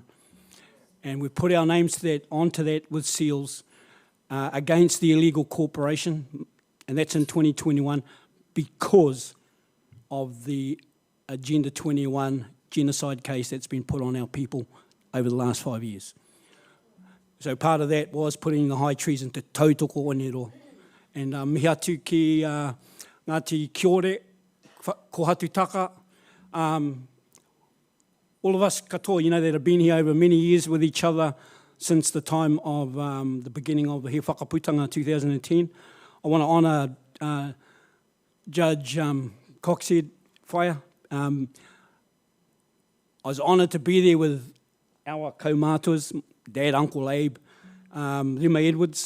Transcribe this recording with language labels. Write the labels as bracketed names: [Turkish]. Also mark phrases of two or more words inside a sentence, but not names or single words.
[English] And we put our names onto that with seals against the illegal corporation, and that's in 2021 because of the Agenda 21 genocide case that's been put on our people over the last 5 years. So part of that was putting the high treason to tautoko Onero. [Māori] And mihi atu ki Ngāti Kiore, ko hatu taka, [English] all of us katoa, that have been here over many years with each other since the time of the beginning of the He Whakaputanga 2010. I want to honour Judge Coxhead Whaia. I was honoured to be there with our kaumātuas, Dad, Uncle Abe, Rima Edwards.